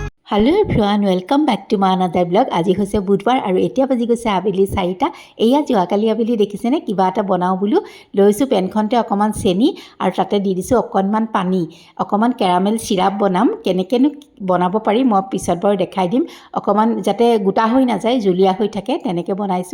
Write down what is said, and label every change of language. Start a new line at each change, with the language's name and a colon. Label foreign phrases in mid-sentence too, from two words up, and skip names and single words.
English: hello everyone welcome back to my another blog.
Assamese: आज হৈছে বুধবাৰ আৰু এতিয়া বাজি গৈছে আবেলি 4টা। এয়া যোৱাকালি আবেলি দেখিছেনে কিবা এটা বনাওঁ বুলো লৈছোঁ পেনখনতে অকণমান চেনি আৰু তাতে দি দিছোঁ অকণমান পানী, অকণমান কেৰামেল চিৰাপ বনাম। কেনেকৈনো বনাব পাৰি মই পিছত বাৰু দেখাই দিম। অকণমান যাতে গোটা হৈ নাযায় জুলীয়া হৈ থাকে তেনেকৈ বনাইছোঁ।